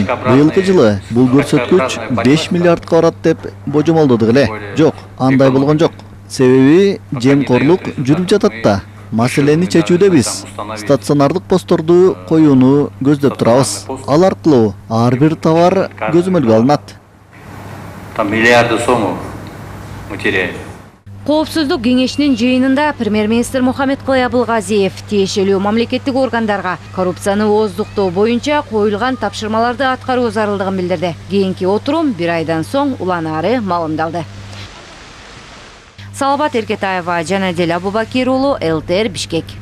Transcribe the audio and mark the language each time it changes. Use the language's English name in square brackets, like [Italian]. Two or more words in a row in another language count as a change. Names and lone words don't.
[Kyrgyz] Быйылкы жылы бул көрсөткүч 5 миллиардка барат деп божомолдодук эле. Жок, андай болгон жок. Себеби жемкорлук жүрүп жатат да. Маселени чечүүдө биз стационардык постторду коюуну көздөп турабыз. Ал аркылуу ар бир товар көзөмөлгө алынат. [Russian] Там миллиарды сому мы теряем. [Kyrgyz] Коопсуздук кеңешинин жыйынында премьер-министр Мухаммедкалый Абылгазиев тиешелүү мамлекеттик органдарга коррупцияны ооздуктоо боюнча коюлган тапшырмаларды аткаруу зарылдыгын билдирди. Кийинки отурум 1 айдан соң уланары малымдалды. Салабат Эркетаева, Жанадел Абубакир уулу, ЛТР Бишкек.